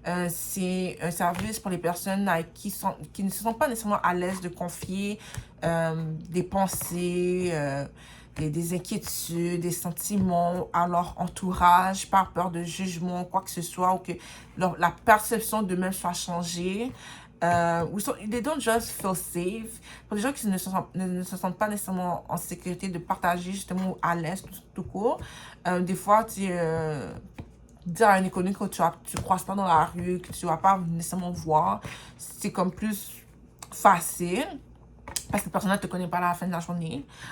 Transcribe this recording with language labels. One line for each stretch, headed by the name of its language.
French: C'est un service pour les personnes qui ne se sentent pas nécessairement à l'aise de confier des pensées, des inquiétudes, des sentiments à leur entourage, par peur de jugement, quoi que ce soit, ou que la perception d'eux-mêmes soit changée.
English: They don't just feel safe.
French: Pour les gens qui ne se sentent pas nécessairement en sécurité de partager justement à l'aise tout court, des fois tu dire à un inconnu que tu croises pas dans la rue, que tu vas pas nécessairement voir, c'est comme plus facile parce que la personne ne te connaît pas à la fin de la journée.